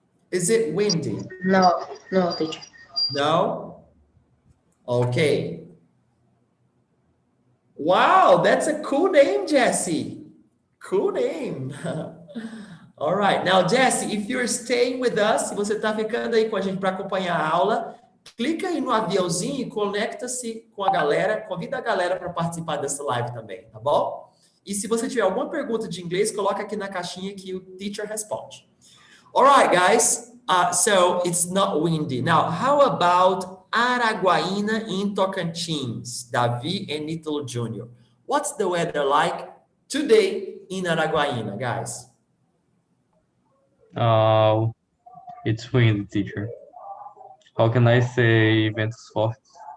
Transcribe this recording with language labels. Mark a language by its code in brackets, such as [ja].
[en] Is it windy? No, teacher. No? Okay. Wow, that's a cool name, Jesse. Cool name. All right. Now, Jesse, if you're staying with us, [pt] se você está ficando aí com a gente para acompanhar a aula, clica aí no aviãozinho e conecta-se com a galera, convida a galera para participar dessa live também, tá bom? E se você tiver alguma pergunta de inglês, coloca aqui na caixinha que o teacher responde. [en] All right, guys. So it's not windy. Now, how about Araguaína in Tocantins, Davi and Ítalo Jr.? What's the weather like today in Araguaína, guys? It's windy, teacher. How can I say [pt] ventos fortes?